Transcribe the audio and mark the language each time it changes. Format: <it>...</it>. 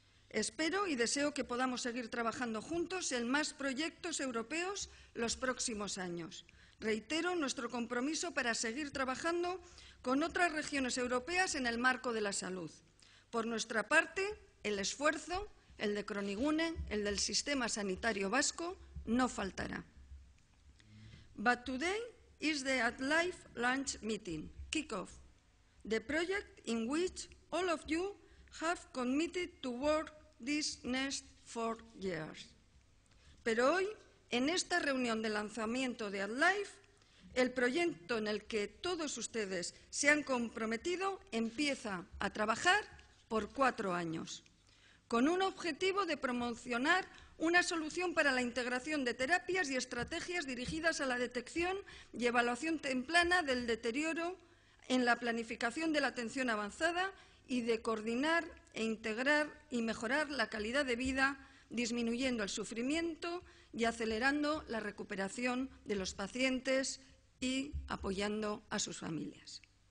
<es>Espero y deseo que podamos seguir trabajando juntos en más proyectos europeos los próximos años. Reitero nuestro compromiso para seguir trabajando con otras regiones europeas en el marco de la salud. Por nuestra parte, el esfuerzo, el de Cronigune, el del sistema sanitario vasco, no faltará.</es> <en>But today is the AdLife launch meeting, kickoff, the project in which all of you have committed to work these next 4 years.</en> <es>Pero hoy, en esta reunión de lanzamiento de AdLife, el proyecto en el que todos ustedes se han comprometido empieza a trabajar por 4 años, con un objetivo de promocionar una solución para la integración de terapias y estrategias dirigidas a la detección y evaluación temprana del deterioro en la planificación de la atención avanzada y de coordinar e integrar y mejorar la calidad de vida, disminuyendo el sufrimiento y acelerando la recuperación de los pacientes y apoyando a sus familias.</es>